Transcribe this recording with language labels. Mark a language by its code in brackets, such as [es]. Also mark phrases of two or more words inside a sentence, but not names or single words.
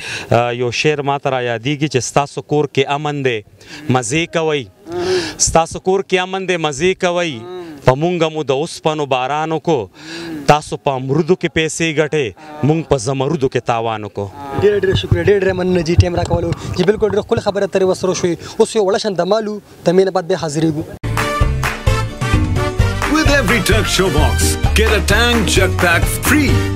[ps] یو شعر ماته را یادېږي چې ستاسو کور کې امن دی مزې کوئ، ستاسو کور کې امن دی مزې کوئ، په مونږ مو د اوسپنو باران وکړو، تاسو په امرودو کې پیسې ګټې، مونږ په زمرودو کې تاوان وکړو. ډېر شکریه، ډېر مننه جی ټایم راکولو چې بالکل ډېره ښکلې خبره ترې ورسره شوې. اوس یو وړه شان دمالو تمې نه بعد بیا حاضرېږو. [en] With every Turk Show box, get a Tang Jug Pack free.